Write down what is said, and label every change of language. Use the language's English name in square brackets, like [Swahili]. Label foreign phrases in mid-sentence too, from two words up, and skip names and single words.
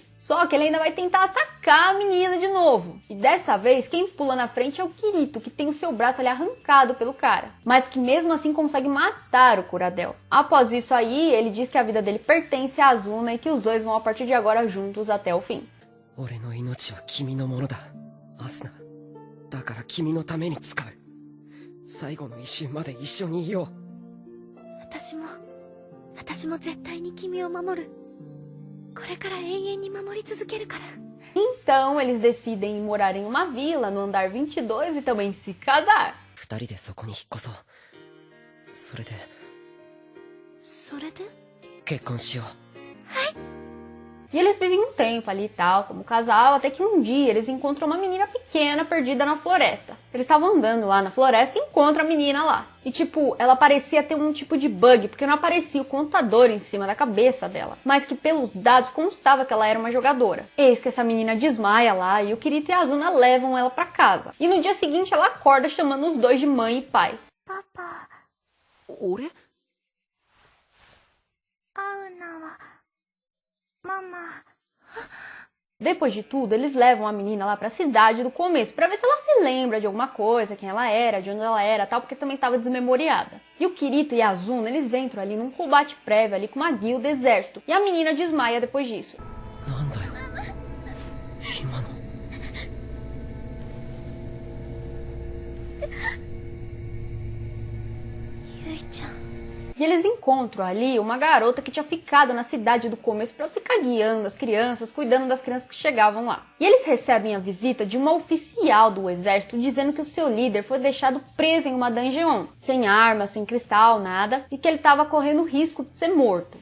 [Portuguese] Só que ele ainda vai tentar atacar a menina de novo. E dessa vez, quem pula na frente é o Kirito, que tem o seu braço ali arrancado pelo cara, mas que mesmo assim consegue matar o Kuradel. Após isso aí, ele diz que a vida dele pertence a Azuna e que os dois vão a partir de agora juntos até o fim. [Japanese] 俺の命は君のものだアスナ。だから君のために使う。最後の一瞬まで一緒にいよう。私も絶対に君を守る。これから永遠に守り続けるから。 [Portuguese] Então eles decidem morar em uma vila no andar 22 e também se casar. [Japanese] 二人でそこに引っ越そう。それで結婚しよう。 [Portuguese] E eles vivem um tempo ali e tal, como casal, até que um dia eles encontram uma menina pequena perdida na floresta. Eles estavam andando lá na floresta e encontram a menina lá. E tipo, ela parecia ter um tipo de bug, porque não aparecia o contador em cima da cabeça dela, mas que pelos dados constava que ela era uma jogadora. Eis que essa menina desmaia lá e o Kirito e a Azuna levam ela pra casa. E no dia seguinte ela acorda chamando os dois de mãe e pai. [Japanese] Papa, 俺会うのはママ。 [Portuguese] Depois de tudo, eles levam a menina lá pra cidade do começo, pra ver se ela se lembra de alguma coisa, quem ela era, de onde ela era, tal, porque também estava desmemoriada. E o Kirito e a Azuna, eles entram ali num combate prévio ali com uma guilda exército, e a menina desmaia depois disso. [Japanese] なんだよ今の。ゆいちゃん。 [Portuguese] E eles encontram ali uma garota que tinha ficado na cidade do começo para ficar guiando as crianças, cuidando das crianças que chegavam lá. E eles recebem a visita de uma oficial do exército dizendo que o seu líder foi deixado preso em uma dungeon, sem armas, sem cristal, nada, e que ele estava correndo risco de ser morto.